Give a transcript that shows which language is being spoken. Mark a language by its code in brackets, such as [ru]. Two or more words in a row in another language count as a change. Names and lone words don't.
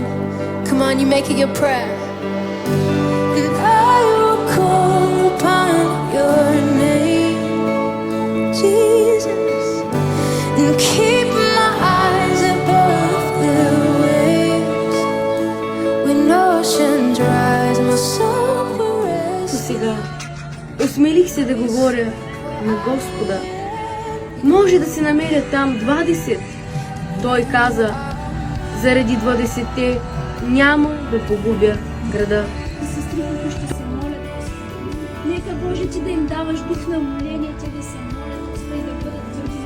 [en] Come on, you make it your prayer. And I will call upon your name, Jesus, and keep my eyes above the waves. When oceans rise, my soul will rest. [bg] Сега осмелих се да говоря на Господа. Може да се намерят там 20. Той каза, заради 20-те няма да погубя града. Сестри, които ще се молят, Господи, нека Боже ти да им даваш дух на моление, те да се молят, Господи, да бъдат твърди.